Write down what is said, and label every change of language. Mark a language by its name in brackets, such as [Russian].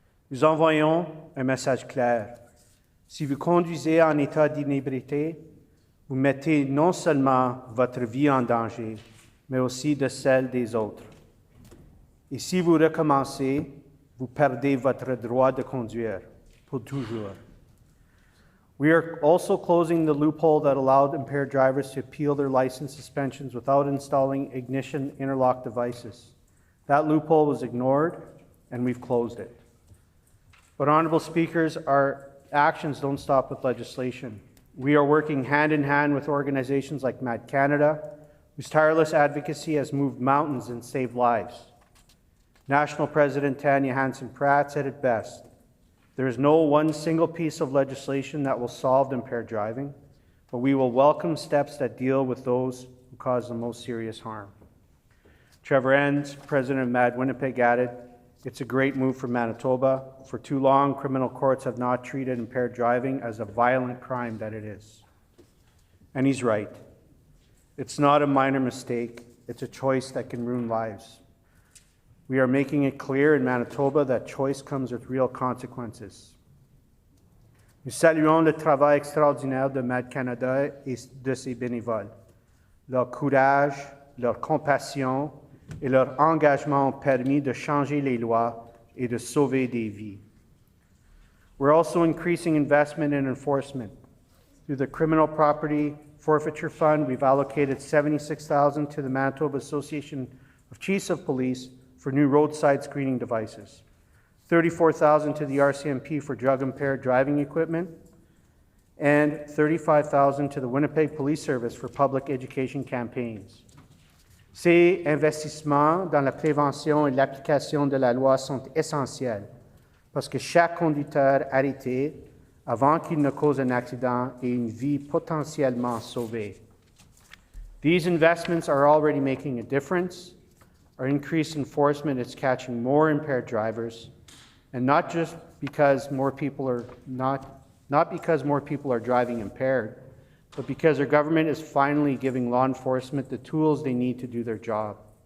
[French] Nous envoyons un message clair. Si vous conduisez en état d'inébriété, vous mettez non seulement votre vie en danger, mais aussi de celle des autres. Et si vous recommencez, vous perdez votre droit de conduire pour toujours. [English] We are also closing the loophole that allowed impaired drivers to appeal their license suspensions without installing ignition interlock devices. That loophole was ignored, and we've closed it. But, Honourable Speakers, our actions don't stop with legislation. We are working hand in hand with organizations like MAD Canada, whose tireless advocacy has moved mountains and saved lives. National President Tanya Hansen-Pratt said it best: there is no one single piece of legislation that will solve impaired driving, but we will welcome steps that deal with those who cause the most serious harm. Trevor Enns, president of MAD Winnipeg, added, "It's a great move for Manitoba. For too long, criminal courts have not treated impaired driving as a violent crime that it is." And he's right. It's not a minor mistake. It's a choice that can ruin lives. We are making it clear in Manitoba that choice comes with real consequences. [French] Nous saluons le travail extraordinaire de MAD Canada et de ses bénévoles. Leur courage, leur compassion et leur engagement ont permis de changer les lois et de sauver des vies. [English] We're also increasing investment in enforcement. Through the Criminal Property Forfeiture Fund, we've allocated $76,000 to the Manitoba Association of Chiefs of Police for new roadside screening devices, $34,000 to the RCMP for drug-impaired driving equipment, and $35,000 to the Winnipeg Police Service for public education campaigns. [French] Ces investissements dans la prévention et l'application de la loi sont essentiels parce que chaque conducteur arrêté avant qu'il ne cause un accident est une vie potentiellement sauvée. [English] These investments are already making a difference. Our increased enforcement is catching more impaired drivers, and not just because more people are not because more people are driving impaired, but because our government is finally giving law enforcement the tools they need to do their job.